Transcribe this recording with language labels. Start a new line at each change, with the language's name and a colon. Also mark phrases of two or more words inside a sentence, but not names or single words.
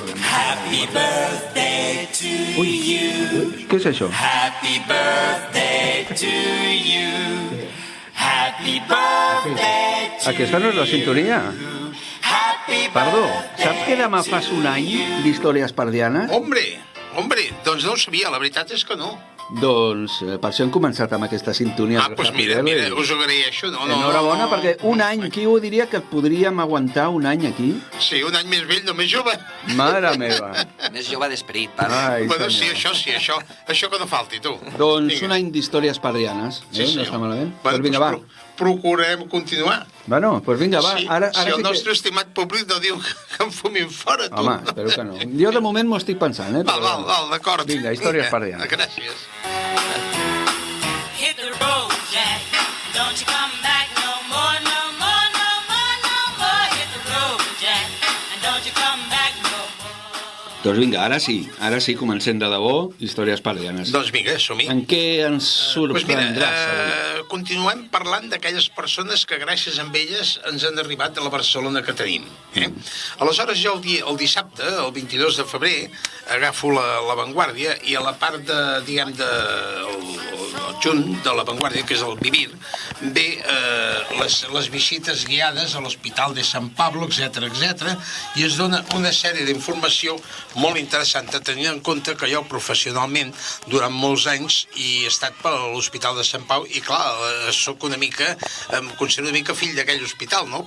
English: Happy birthday to you.
Catalan: Què és això?
English: Happy birthday to you. Happy birthday to you.
Catalan: Aquesta no és la sintonia.
English: Happy
Catalan: Perdó,
English: birthday.
Catalan: saps que demà fas un any d'històries pardianes? Hombre, doncs no ho sabia, la veritat és que no. Doncs per això hem començat amb aquesta sintonia. Doncs mira, us ho agraeixo. Enhorabona, perquè un any, qui ho diria que podríem aguantar un any aquí? Sí, un any més vell, no més jove. Mare meva. Més jove d'esperit, pare. Ai, Bueno, senyor. això que no falti, tu. Doncs Vinga. un any d'històries pardianes. Sí, No senyor. està malament. Bueno, Doncs vinga, va. Procurem continuar. Bueno, doncs vinga, va. Sí, Ara si sí el que... nostre estimat públic no diu que em fumin fora, tu. Home, espero que no. Jo de moment m'ho estic pensant, eh? Val, d'acord. Vinga, històries pardianes. Gràcies.
English: Hit the road, Jack. Don't you come back no more, no more, no more, no more. Hit the road, Jack. And don't you come back no more.
Catalan: Doncs vinga, ara sí, comencem de debò, històries pardianes. Doncs vinga, som-hi. En què ens
Spanish: Pues mira,
Catalan: sorprendràs avui? continuem parlant d'aquelles persones que gràcies a elles ens han arribat a la Barcelona que tenim. Aleshores jo el dissabte, el 22 de febrer, agafo la Vanguardia i a la part de, diguem, el junt de la Vanguardia, que és el Vivir, ve les visites guiades a l'Hospital de Sant Pablo, etc i es dona una sèrie d'informació molt interessant, tenint en compte que jo professionalment durant molts anys he estat per l'Hospital de Sant Pau i clar, soc una mica, em considero una mica fill d'aquell hospital, no?